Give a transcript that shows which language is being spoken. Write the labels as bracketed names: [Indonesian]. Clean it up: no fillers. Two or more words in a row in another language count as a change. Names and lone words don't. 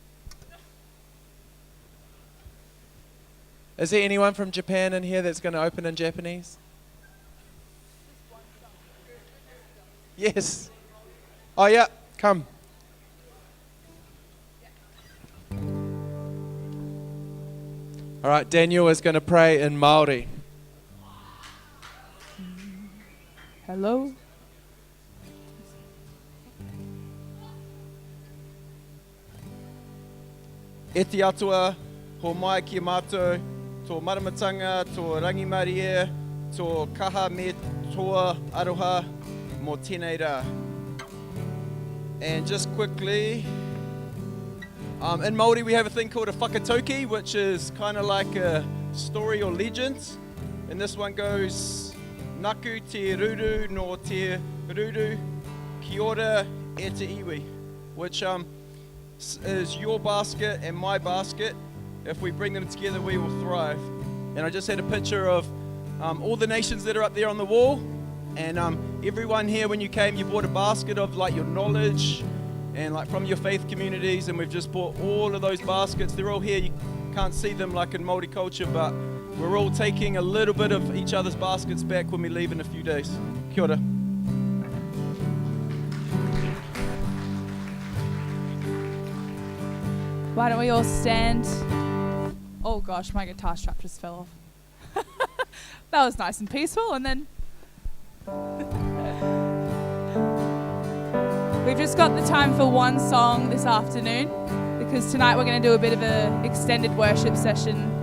[English] Is there anyone from Japan in here that's going to open in Japanese? Yes. Oh, yeah. Come. All right. Daniel is going to pray in Māori. Hello? [Māori] E te atua, ho mai ki mātou, tō maramatanga, tō rangimarie, tō kaha me toa aroha, mō tēnei rā. [English] And just quickly, in Māori we have a thing called a whakatauki, which is kind of like a story or legend. And this one goes, [Māori] Naku te ruru no te ruru, ki ora e te iwi, [English] which is your basket and my basket. If we bring them together, we will thrive. And I just had a picture of all the nations that are up there on the wall. And everyone here, when you came, you brought a basket of like your knowledge and like from your faith communities. And we've just brought all of those baskets. They're all here. You can't see them like in Māori culture, but we're all taking a little bit of each other's baskets back when we leave in a few days. [Māori] Kia ora. [English] Why don't we all stand? Oh gosh, my guitar strap just fell off. That was nice and peaceful, and then we've just got the time for one song this afternoon, because tonight we're going to do a bit of an extended worship session.